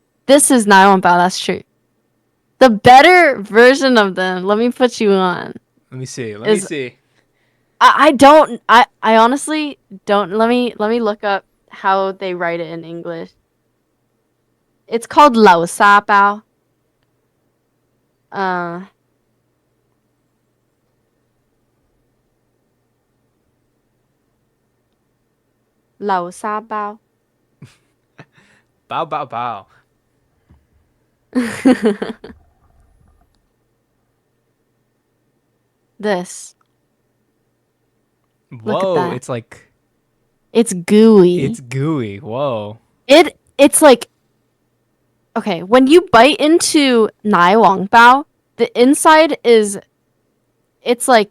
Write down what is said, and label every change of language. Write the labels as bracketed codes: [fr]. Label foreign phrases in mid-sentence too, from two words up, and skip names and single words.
[en] This is Naiwan Bao. That's true. The better version of them. Let me put you on. let me see. Let me Is see. I don't. I honestly don't. Let me look up how they write it in English. It's called Lao Sa Bao. Uh, Lao Sa Bao. Bao bao bao. This. Look at Whoa, that. it's like It's gooey. it's gooey. Whoa. It's like okay, when you bite into Nai Wang Bao, the inside is it's like